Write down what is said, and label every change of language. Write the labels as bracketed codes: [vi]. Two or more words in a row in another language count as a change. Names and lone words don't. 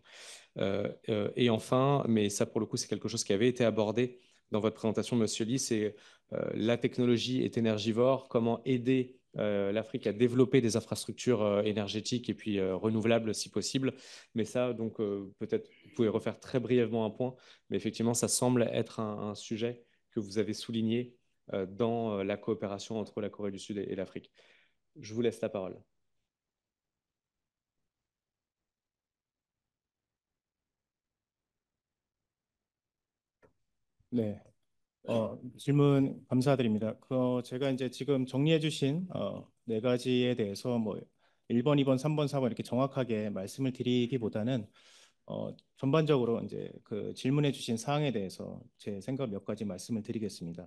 [fr] Et enfin, mais ça pour le coup c'est quelque chose qui avait été abordé dans votre présentation, Monsieur Lee, c'est la technologie est énergivore, comment aider l'Afrique à développer des infrastructures énergétiques et puis renouvelables si possible. Mais ça, donc peut-être vous pouvez refaire très brièvement un point, mais effectivement, ça semble être un sujet que vous avez souligné dans la coopération entre la Corée du Sud et l'Afrique. Je vous laisse la parole. [ko] 네, 질문 감사드립니다. 제가 이제 지금 정리해 주신 네 가지에 대해서 뭐 1번, 2번, 3번, 4번 이렇게 정확하게 말씀을 드리기보다는 전반적으로 이제 그 질문해 주신 사항에 대해서 제 생각 몇 가지 말씀을 드리겠습니다.